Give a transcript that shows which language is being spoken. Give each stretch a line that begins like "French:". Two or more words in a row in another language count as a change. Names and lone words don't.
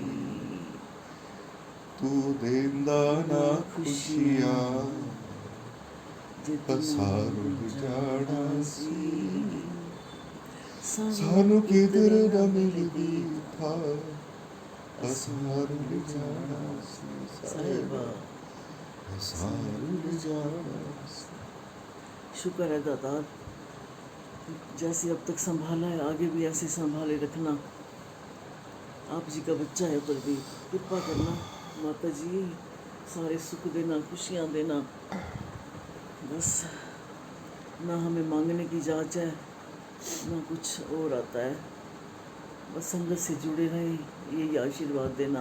Punjabi: ਤੂੰ ਦੇਂਦਾ ਨਾ ਖੁਸ਼ੀਆਂ, ਅਸਾਂ ਰੁਲ ਜਾਣਾ ਸੀ। ਸਾਨੂੰ ਕਿਧਰ ਨਾ ਮਿਲਦੀ ਥਾਂ, ਅਸਾਂ ਰੁਲ ਜਾਣਾ ਸੀ ਸਾਹਿਬਾ, ਅਸਾਂ ਰੁਲ ਜਾਣਾ ਸੀ।
Hindi: शुक्र है दातार, जैसे अब तक संभाला है आगे भी ऐसे संभाले रखना। आप जी का बच्चा है पर भी कृपा करना माता जी, सारे सुख देना, खुशियाँ देना। बस ना हमें मांगने की जांच है ना कुछ और आता है, बस संगत से जुड़े रहे, यही आशीर्वाद देना।